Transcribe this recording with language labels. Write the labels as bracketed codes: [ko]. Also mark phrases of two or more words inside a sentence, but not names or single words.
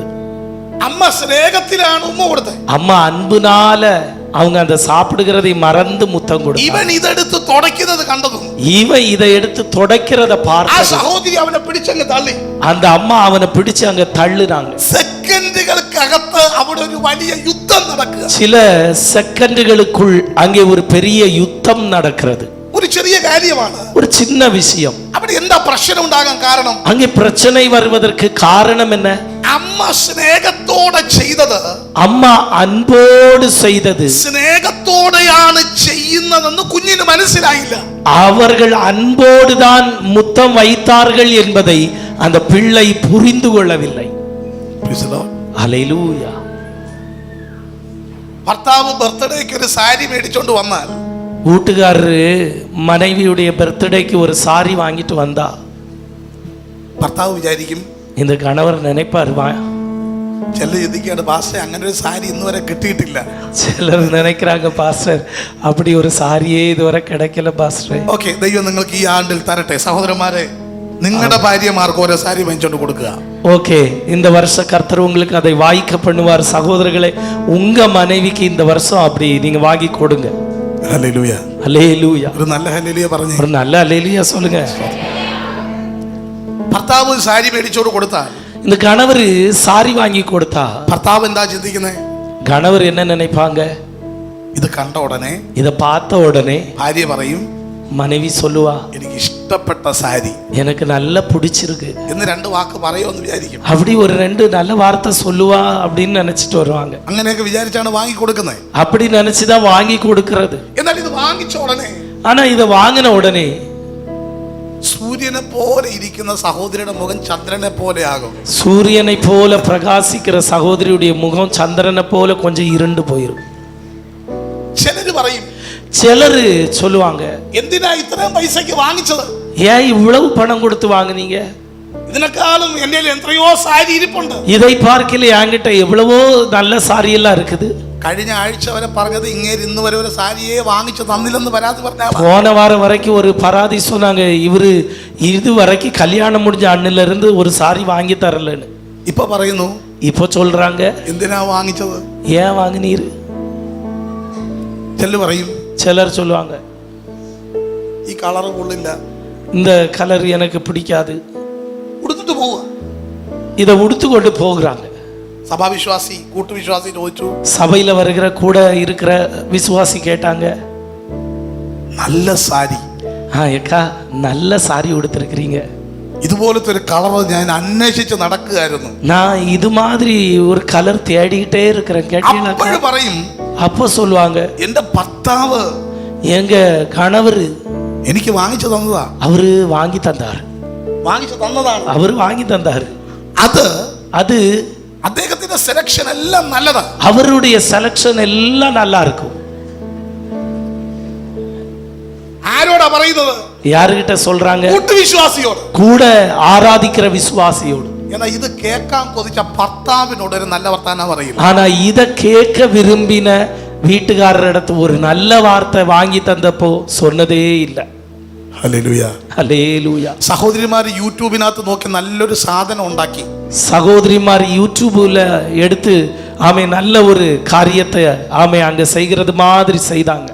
[ml] അമ്മ സ്നേഹത്തിലാണ് ഉമ്മ കൊടുത്തത്. [ta] அம்மா அன்புனால அவங்க அந்த சாப்பிடுகிறதை மறந்து முத்தம் கொடுத்தாங்க. [ml] ഇവൻ ഇതെടുത്ത് തുടയ്ക്കുന്നത് കണ്ടതും [ta] இவன் இதை எடுத்து தொடக்கிறத ആ பார்த்து [ml] സഹോദരി അവനെ പിടിച്ചങ്ങ് തള്ളി. [ta] அந்த அம்மா அவனை பிடிச்சு அங்க தள்ளுறாங்க. [ml] സെക്കൻഡുകൾക്കകത്ത് അവിടെ ഒരു വലിയ യുദ്ധം നടക്കുക. [ta] சில செகண்டுகளுக்குள் அங்கே ஒரு பெரிய யுத்தம் நடக்கிறது. [ml] ഒരു ചെറിയ കാര്യമാണ്, [ta] ஒரு சின்ன விஷயம். [ml] അവിടെ എന്താ പ്രശ്നം ഉണ്ടാകാൻ കാരണം? [ta] அங்கே பிரச்சனை வருவதற்கு காரணம் என்ன? [ml] അമ്മ സ്നേഹത്തോടെ ചെയ്തത്, [ta] அம்மா அன்போடு செய்தது, [ml] സ്നേഹത്തോടെയാണ് ചെയ്യുന്നതെന്ന് കുഞ്ഞിന് മനസ്സിലായില്ല. [ta] அவர்கள் அன்போடு தான் முத்தம் வைத்தார்கள் என்பதை அந்த பிள்ளை புரிந்து கொள்ளவில்லை. ஹல்லேலூயா. [ml] ഭർത്താവ് ബർത്ത്ഡേക്ക് ഒരു സാരി മേടിച്ചോണ്ട് വന്നാൽ [ta] வீட்டுக்காரரு மனைவியுடைய பர்த்டேக்கு ஒரு சாரி வாங்கிட்டு வந்தா [ml] ഭർത്താവ് വിചാരിക്കും, [ta] இந்த கணவர் நினைப்பார், [ml] ചില ചിന്തിക്കാണ്, പാസ്റ്റർ അങ്ങനെ ഒരു സാരി ഇന്ന് വരെ കിട്ടിയിട്ടില്ല. [ta] சிலர் நினைக்கிறாங்க, பாஸ்டர் அப்படி ஒரு சாரியே இதுவரை கிடைக்கல பாஸ்டர். [ml] ഓക്കെ, ദൈവം നിങ്ങൾക്ക് ഈ ആണ്ടിൽ തരട്ടെ. സഹോദരന്മാരെ, നിങ്ങളുടെ ഭാര്യമാർക്ക് ഓരോ സാരി വാങ്ങിച്ചോണ്ട് കൊടുക്കുക. [ta] ஓகே, இந்த வருஷ கர்த்தர் உங்களுக்கு அதை வாய்க்க பண்ணுவார். சகோதரர்களே, உங்க மனைவிக்கு இந்த வருஷம் அப்படி நீங்க வாங்கி கொடுங்க. [ml] ഹല്ലേലൂയ. ഹല്ലേലൂയ. ഒരു നല്ല ഹല്ലേലൂയ പറഞ്ഞു. [ta] ஒரு நல்ல ஹல்லேலூயா சொல்லுங்க. [ml] ഭർത്താവ് സാരി മേടിച്ചോണ്ട് കൊടുത്താൽ, [ta] இந்த கணவர் சாரி வாங்கி கொடுத்தா [ml] ഭർത്താവ് എന്താ ചിന്തിക്കുന്നത്? [ta] கணவர் என்ன நினைப்பாங்க? [ml] ഇത് കണ്ട ഉടനെ [ta] இத பார்த்த உடனே [ml] ഭാര്യ പറയും, [ta] மனைவி சொல்லுவா, [ml] എനിക്ക് ഇഷ്ടപ്പെട്ട സാരി [ta] எனக்கு நல்லா பிடிச்சிருக்கு [ml] എന്ന് 2 വാക്ക് പറയുമെന്ന് വിചാരിക്കും. [ta] அப்படி ஒரு 2 நல்ல வார்த்தை சொல்லுவா அப்படின்னு நினைச்சிட்டு வருவாங்க. [ml] അങ്ങനെയൊക്കെ വിചാരിച്ചാണ് വാങ്ങി കൊടുക്കുന്നത്. [ta] அப்படி நினைச்சுதான் வாங்கி கொடுக்கிறது. [ml] എന്നാൽ ഇത് വാങ്ങിച്ച ഉടനെ, [ta] ஆனா இதை வாங்கின உடனே [ml] സൂര്യനെ പോലെ ഇരിക്കുന്ന സഹോദരിയുടെ മുഖം ചന്ദ്രനെ പോലെ ആകും. [ta] சூரியனை போல பிரகாசிக்கிற சகோதரியுடைய முகம் சந்திரனை போல கொஞ்சம் இருண்டு போயிடும். [ml] ചിലര് പറയും, [ta] சிலரு சொல்லுவாங்க, [ml] എന്തിനാ ഇത്രയും പൈസക്ക് വാങ്ങിച്ചത്? [ta] ஏன் இவ்வளவு பணம் கொடுத்து வாங்குனீங்க? [ml] ഇതിനേക്കാളും എൻ്റെ എത്രയോ സാരി ഇരിപ്പുണ്ട്. [ta] இதை பார்க்கல என்கிட்ட எவ்வளவோ நல்ல சாரி எல்லாம் இருக்குது. [ml] കഴിഞ്ഞ ആഴ്ച വരെ പറഞ്ഞത് ഇങ്ങേര് ഇന്ന് വരെ ഒരു സാരിയെ വാങ്ങിച്ചു തന്നില്ലെന്ന് പരാതി പറഞ്ഞാൽ, [ta] போன வாரம் வரைக்கும் ஒரு பராதி சொன்னாங்க, இவரு இது வரைக்கும் கல்யாணம் முடிஞ்ச அண்ணில இருந்து ஒரு சாரி வாங்கி தரலன்னு. [ml] ഇപ്പൊ പറയുന്നു, [ta] இப்போ சொல்றாங்க, [ml] എന്തിനാ വാങ്ങിച്ചത്? [ta] ஏன் வாங்கினீரு? [ml] ചെല്ലു പറയും, [ta] சிலர் சொல்லுவாங்க, [ml] ഈ കളർ കൊള്ളില്ല, [ta] இந்த கலர் எனக்கு பிடிக்காது, [ml] ഉടുത്തിട്ട് പോവുക. [ta] இதை உடுத்து கொண்டு போகிறாங்க. [ml] സഭാവിശ്വാസി കൂട്ടുവിശ്വാസി ചോദിച്ചു, [ta] சபையில வருகிற கூட இருக்கிற விசுவாசி கேட்டாங்க, [ml] നല്ല സാരി, [ta] ஏக்கா நல்ல சாரி உடுத்திருக்கிறீங்க, [ml] ഇതുപോലത്തെ ഒരു കളർ ഞാൻ അന്വേഷിച്ച് നടക്കുകയായിരുന്നു. [ta] நான் இது மாதிரி ஒரு கலர் தேடிக்கிட்டே இருக்கிறேன் கேட்டீங்களா? [ml] അപ്പോഴും പറയും, [ta] அப்போ சொல்லுவாங்க, [ml] എന്റെ ഭർത്താവ് [ta] எங்க கணவர் [ml] എനിക്ക് വാങ്ങിച്ചു തന്നതാ. [ta] அவரு வாங்கி தந்தார், [ml] വാങ്ങിച്ചു തന്നതാണ്. [ta] அவரு வாங்கி தந்தார். அது [ml] അദ്ദേഹത്തിന്റെ സെലക്ഷൻ എല്ലാം നല്ലതാ. [ta] அவருடைய செலக்ஷன் எல்லாம் நல்லா இருக்கும். [ml] ആരോടാ പറയുന്നത്? [ta] யாருகிட்ட சொல்றாங்க? [ml] കൂട്ടുവിശ്വാസിയോട്, [ta] கூட ஆராதிக்கிற விசுவாசியோடு. [ml] എന്നാ ഇത് കേൾക്കാൻ കൊതിച്ച ഭർത്താവിനോട് ഒരു നല്ല വർത്താനം പറയില്ല. [ta] ஆனா இத கேட்க விரும்பின வீட்டுக்காரரிடத்து ஒரு நல்ல வார்த்தை வாங்கி தந்தப்போ சொன்னதே இல்லை. [ml] ഹല്ലേലൂയ, [ta] ஹல்லேலூயா. [ml] സഹോദരിമാർ യൂട്യൂബിനകത്ത് നോക്കി നല്ലൊരു സാധനം ഉണ്ടാക്കി. [ta] சகோதரிமார் யூடியூப்ல எடுத்து ஆமே நல்ல ஒரு காரியத்தை ஆமே அங்க செய்கிறது மாதிரி செய்தாங்க.